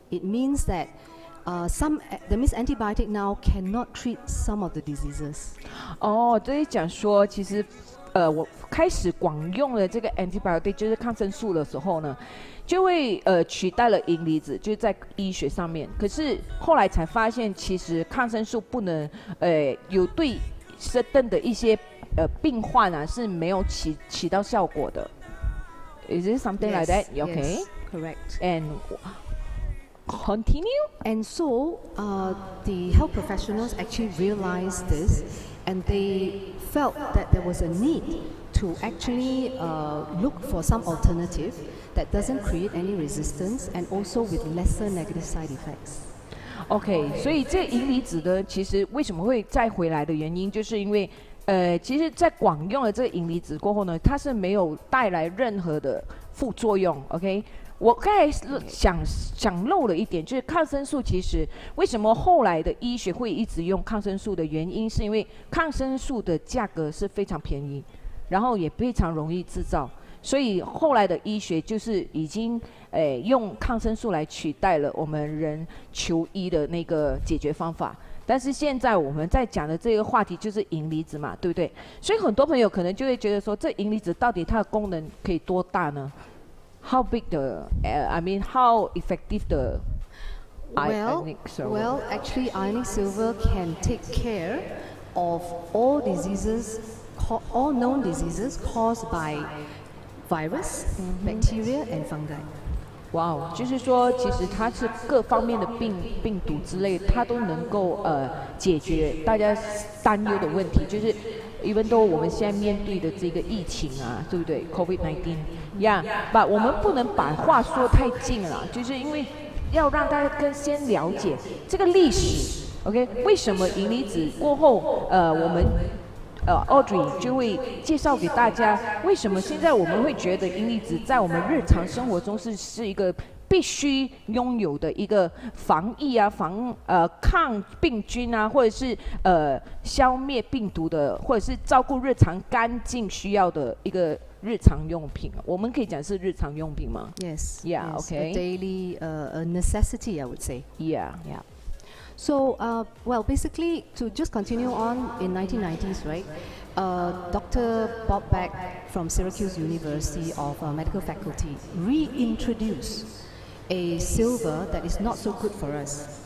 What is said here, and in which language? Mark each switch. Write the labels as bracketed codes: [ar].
[en] It means that that means antibiotic now cannot treat some of the diseases. [zh] 哦，这里讲说，其实我开始广用了这个 antibiotic， 就是抗生素的时候呢，就会取代了银离子，就是在医学上面。可是后来才发现，其实抗生素不能有对 [en] certain [zh] 的一些病患啊是没有起到效果的。 [en] Is it something like that? Okay. Yes, correct. And continue. And so the health professionals actually realized this, and they felt that there was a need to actually look for some alternative that doesn't create any resistance and also with lesser negative side effects. [zh] OK， 所以这银离子呢，其实为什么会再回来的原因，就是因为其实在广用了这个银离子过后呢，它是没有带来任何的副作用。 OK， 我刚才想漏了一点，就是抗生素其实为什么后来的医学会一直用抗生素的原因，是因为抗生素的价格是非常便宜，然后也非常容易制造。所以后来的医学就是已经用抗生素来取代了我们人求医的那个解决方法。但是现在我们在讲的这个话题就是银离子嘛，对不对？所以很多朋友可能就会觉得说，这银离子到底它的功能可以多大呢？ [en] How big I mean how effective the Ionic Silver? Well, actually, Ionic Silver can take care of all diseases, all known diseases caused by virus, bacteria, and fungi. [zh] 哇哦，就是说，其实它是各方面的病毒之类，它都能够解决大家担忧的问题。就是， [en] even though [zh] 我们现在面对的这个疫情啊，对不对 ？COVID-19，把我们不能把话说太近了，就是因为要让大家先了解这个历史。 OK， 为什么银离子过后，我们Audrey 就会介绍给大家，为什么现在我们会觉得银离子在我们日常生活中是一个必须拥有的一个防疫啊、抗病菌啊，或者是消灭病毒的，或者是照顾日常干净需要的一个日常用品。我们可以讲是日常用品吗 [en] ？Yes. Yeah. Yes, Okay. A daily a necessity, I would say. Yeah. So, well, basically, to just continue on, in 1990s, right, Dr. Bob Beck from Syracuse University of Medical Faculty reintroduced a silver that is not so good for us.